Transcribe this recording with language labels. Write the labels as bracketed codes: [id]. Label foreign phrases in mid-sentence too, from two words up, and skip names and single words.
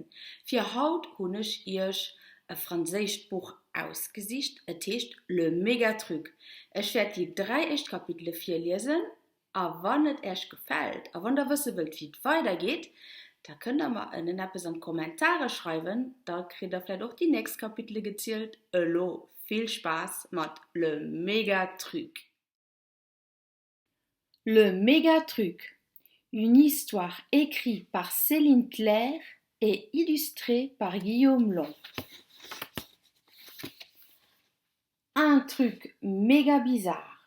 [de] Für heute habe ich euch ein französisches Buch ausgesicht, es heißt Le Mégatruc. Ich werde die 3 ersten Kapitel vorlesen, aber wenn es euch gefällt, und wenn ihr wissen wollt, wie es weitergeht, da könnt ihr mal in den Kommentare schreiben, da kriegt ihr vielleicht auch die nächsten Kapitel gezählt. Hallo, viel Spaß mit Le Mégatruc. [fr] Le Mégatruc, une histoire écrite par Céline Claire et illustrée par Guillaume Long. Un truc méga bizarre.